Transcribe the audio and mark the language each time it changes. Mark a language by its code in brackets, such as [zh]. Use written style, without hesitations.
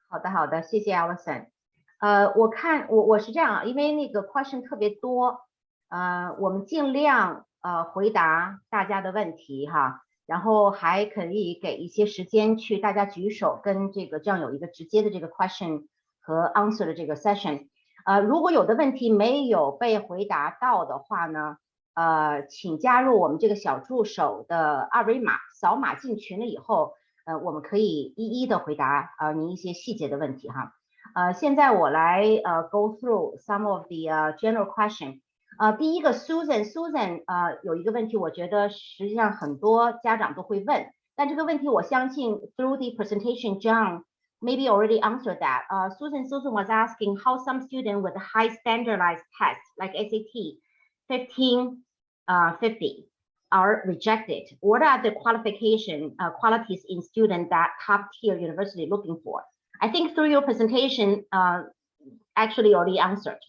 [zh] 好的，谢谢 Alison。我是这样，因为那个 question 特别多，我们尽量回答大家的问题哈，然后还可以给一些时间去大家举手，跟这样有一个直接的这个 question 和 answer 的这个 session。如果有的问题没有被回答到的话呢，请加入我们这个小助手的二维码，扫码进群了以后，我们可以一一的回答您一些细节的问题哈。现在我来 [en] go through some of the general question。 [zh] 第一个 Susan 有一个问题，我觉得实际上很多家长都会问，但这个问题我相信 [en] through the presentation John maybe already answered that. Susan was asking how some students with high standardized tests like SAT 1550 are rejected. What are the qualities in students that top tier university looking for? I think through your presentation actually already answered.